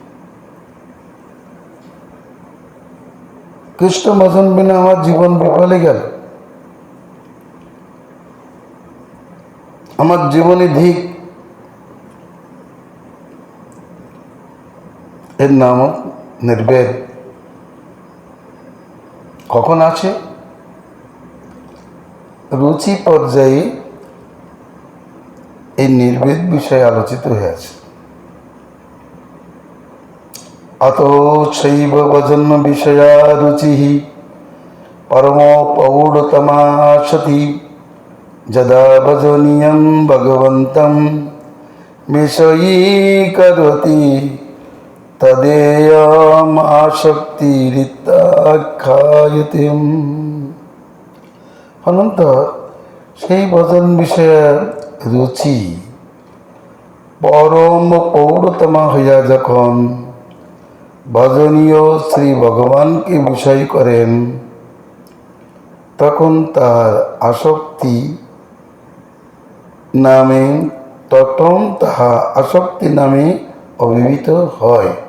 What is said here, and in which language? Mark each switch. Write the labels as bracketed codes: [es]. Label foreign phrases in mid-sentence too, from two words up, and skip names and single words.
[bn] কৃষ্ণ ভজন বিনা আমার জীবন বিফলে গেল, আমার জীবনে ধিক, এর নাম নির্বেদ। কখন আছে? রুচি পর্যায়ে এই নির্বেদ বিষয়ে আলোচিত হয়েছে। [sa] अतो शैव भजन विषया रुचिः परमोपौढतमा सति यदा भजनीयं भगवन्तं विषयीकरोति तदेयम् आसक्तिरित्याख्यायते। [bn] अनंतर সেই ভজন বিষয়ের রুচি পরম পৌঢ়তমা হইয়া যখন ভজনীয় শ্রী ভগবানকে বিষয় করেন, তখন তার আসক্তি নামে অভিহিত হয়।